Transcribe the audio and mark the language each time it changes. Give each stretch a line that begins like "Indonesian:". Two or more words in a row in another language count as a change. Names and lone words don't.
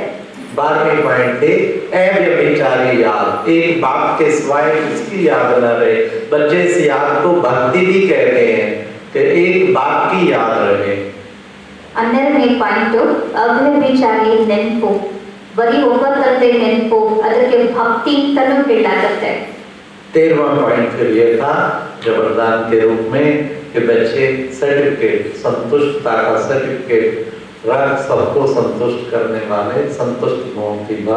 Hindi: 12वीं पॉइंट थी, अव्यभिचारी याद, एक बाप के सिवाय किसकी याद न रहे. बच्चे इस याद को भक्ति भी कहते हैं कि एक बाप की याद रहे.
Kannada: 12ನೇ ಪಾಯಿಂಟ್, ಅವ್ಯಭಿಚಾರಿ ನೆನಪು, ಬರೀ ಒಬ್ಬ ತಂದೆ ನೆನಪು, ಅದಕ್ಕೆ ಭಕ್ತಿ ಅಂತಲೂ ಹೇಳಾಗತ್ತೆ.
Hindi: 13वां पॉइंट फिर ये था जो वरदान के रूप में कि बच्चे सर्टिफिकेट, संतुष्टता का सर्टिफिकेट रख, सबको संतुष्ट करने वाले संतुष्ट मोह की बात